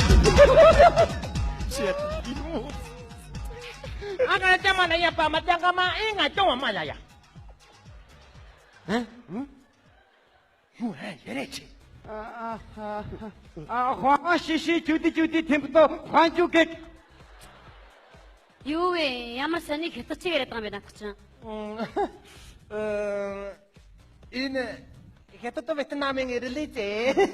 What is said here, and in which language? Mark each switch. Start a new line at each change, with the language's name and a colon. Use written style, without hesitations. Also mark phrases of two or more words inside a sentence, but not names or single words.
Mongolian: Anga chama na ya pa matanga ma inga choma malaya. Юу хаа яриач. Хуан шиши чүди темпто хуанчу гэт. Юу вэ? Ямар сони хятадч яриад байгаа юм бэ наад чинь? Энэ хятад Вьетнамын ирлээ.